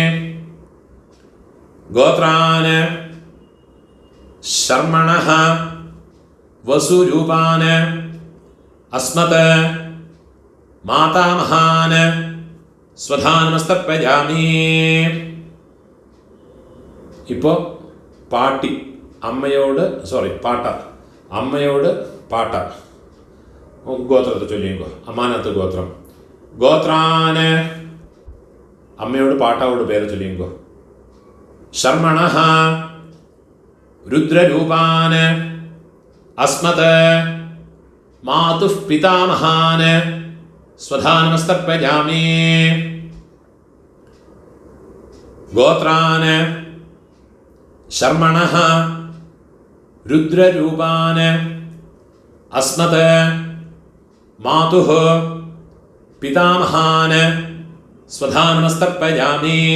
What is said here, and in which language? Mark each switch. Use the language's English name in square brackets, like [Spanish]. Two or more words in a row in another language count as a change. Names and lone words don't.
[Sanskrit] गोत्रान् शर्मणः वसुरूपान् अस्मत् मातामहान् स्वधानमस्तर्पयामि। [Malayalam] ഇപ്പോൾ പാട്ടി അമ്മയോട് പാട്ട അമ്മയോട് പാട്ട ഗോത്രത്തെ ചൊല്ലിക്കോ. അമ്മാനത്ത് ഗോത്രം. ഗോത്രാന് അമ്മയോട് പാട്ടാവോട് പേര് ചൊല്ലിക്കോ. [Sanskrit] ശർമണഃ रुद्ररूपान् अस्मत् मातुः पितामहान् स्वधानमस्तर्पयामि। गोत्रान् शर्मणः रुद्ररूपान् अस्मत् मातुः पितामहान् स्वधानमस्तर्पयामि।